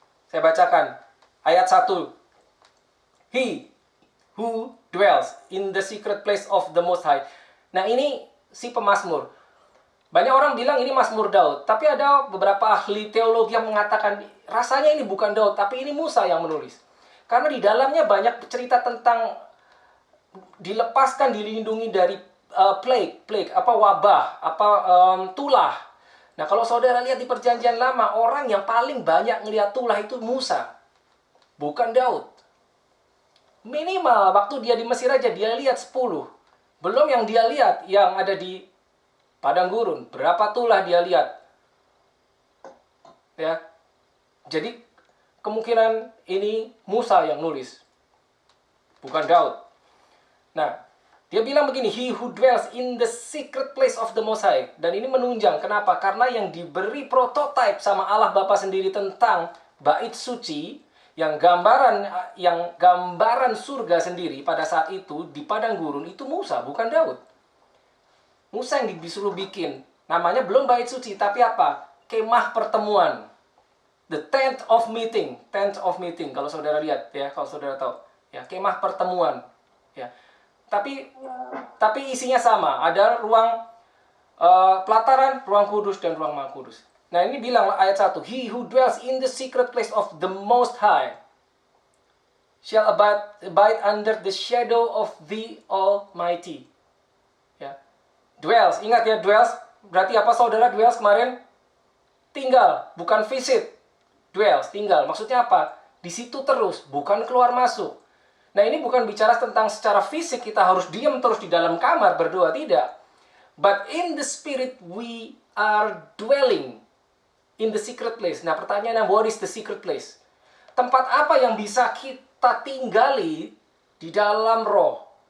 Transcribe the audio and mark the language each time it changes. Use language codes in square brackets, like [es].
[id] Saya bacakan ayat 1. [en] He who dwells in the secret place of the Most High. [id] Nah, ini si pemazmur. Banyak orang bilang ini Mazmur Daud, tapi ada beberapa ahli teologi yang mengatakan rasanya ini bukan Daud, tapi ini Musa yang menulis. Karena di dalamnya banyak cerita tentang dilepaskan, dilindungi dari wabah, tulah. Nah, kalau saudara lihat di Perjanjian Lama, orang yang paling banyak ngelihat tulah itu Musa, bukan Daud. Minimal waktu dia di Mesir aja dia lihat 10. Belum yang dia lihat yang ada di padang gurun, berapa tulah dia lihat. Ya. Jadi kemungkinan ini Musa yang nulis, bukan Daud. Nah, dia bilang begini, [en] he who dwells in the secret place of the Most High. [id] Dan ini menunjang, kenapa? Karena yang diberi prototipe sama Allah Bapa sendiri tentang bait suci, yang gambaran surga sendiri pada saat itu di padang gurun, itu Musa, bukan Daud. Musa yang disuruh bikin. Namanya belum bait suci, tapi apa? Kemah pertemuan. [en] The tent of meeting. [id] Kalau saudara lihat, ya, kalau saudara tahu. Ya, kemah pertemuan. Ya. Tapi isinya sama. Ada ruang pelataran, ruang kudus, dan ruang maha kudus. Nah, ini bilang ayat 1. [en] He who dwells in the secret place of the Most High shall abide under the shadow of the Almighty. [id] Ya. Dwells. Ingat ya, dwells. Berarti apa saudara dwells kemarin? Tinggal, bukan visit. Dwells, tinggal. Maksudnya apa? Di situ terus, bukan keluar masuk. Nah, ini bukan bicara tentang secara fisik kita harus diam terus di dalam kamar berdoa, tidak. [en] But in the spirit we are dwelling in the secret place. [id] Nah, pertanyaannya, [en] what is the secret place? [id] Tempat apa yang bisa kita tinggali di dalam roh?